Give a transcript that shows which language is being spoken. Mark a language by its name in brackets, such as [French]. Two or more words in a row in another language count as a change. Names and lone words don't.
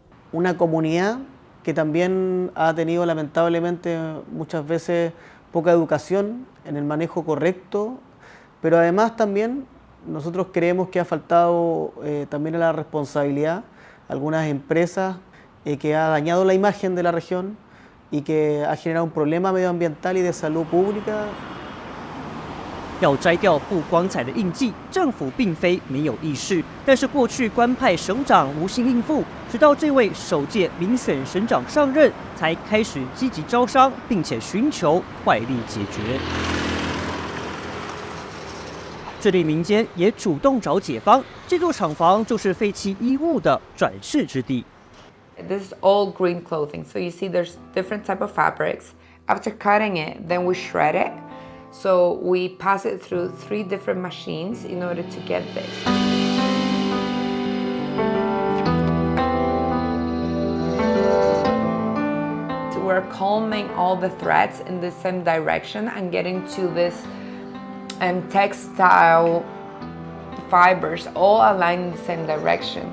[Spanish] Una comunidad que también ha tenido lamentablemente muchas veces poca educación en el manejo correcto, pero además también nosotros creemos que ha faltado también a la responsabilidad algunas empresas que ha dañado la imagen de la región y que ha generado un problema medioambiental y de salud pública. [Chinese] 要摘掉不光彩的印记，政府并非没有意识，但是过去官派省长无心应付，直到这位首届民选省长上任，才开始积极招商，并且寻求快力解决。这里民间也主动找解方，这座厂房就是废弃衣物的转世之地。 [English] This is all green clothing, so you see there's different type of fabrics. After cutting it, then we shred it. So we pass it through 3 different machines in order to get this. So we're combing all the threads in the same direction and getting to this textile fibers all aligned in the same direction.